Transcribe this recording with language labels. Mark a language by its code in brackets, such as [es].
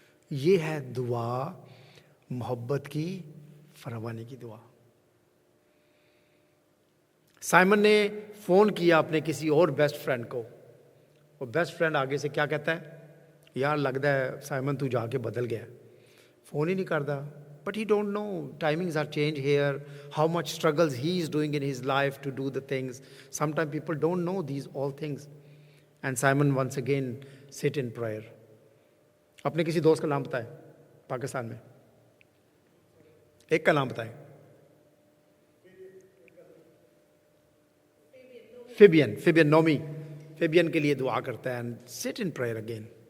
[ur] یہ ہے دعا, محبت کی فراوانی کی دعا. سائمن نے فون کیا اپنے کسی اور بیسٹ فرینڈ کو, اور بیسٹ فرینڈ آگے سے کیا کہتا ہے, یار لگتا ہے سائمن تو جا کے بدل گیا, فون ہی نہیں کرتا. [en] But he don't know, timings are changed here, how much struggles he is doing in his life to do the things. Sometimes people don't know these all things. And Simon once again sit in prayer. [ur] اپنے کسی دوست کا نام بتائیں پاکستان میں, ایک کا نام بتائیں. فیبین نومی, فیبین کے لیے دعا کرتا ہے, [en] and sit in prayer again.